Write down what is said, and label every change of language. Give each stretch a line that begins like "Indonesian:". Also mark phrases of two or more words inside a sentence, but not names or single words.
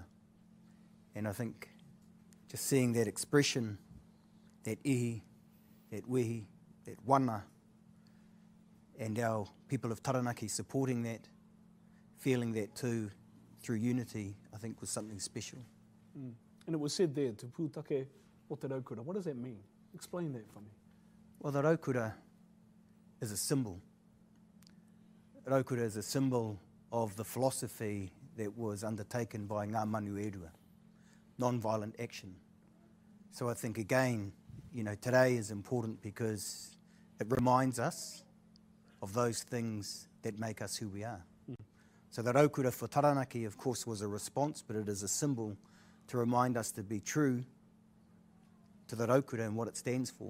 English: And I think just seeing that expression, that ihi, that wehi, that wana, and our people of Taranaki supporting that, feeling that too through unity, I think was something special. Mm. And it was said there,
Māori: te pūtake o te raukura.
English: What does that mean? Explain that for me. Well, the raukura is a symbol. Raukura is a symbol of the philosophy that was undertaken by
Māori: ngā manu e rua,
English: non-violent action. So I think again, you know, today is important because it reminds us of those things that make us who we are. Mm. So the raukura for Taranaki, of course, was a response, but it is a symbol to remind us to be true to the raukura and what it stands for.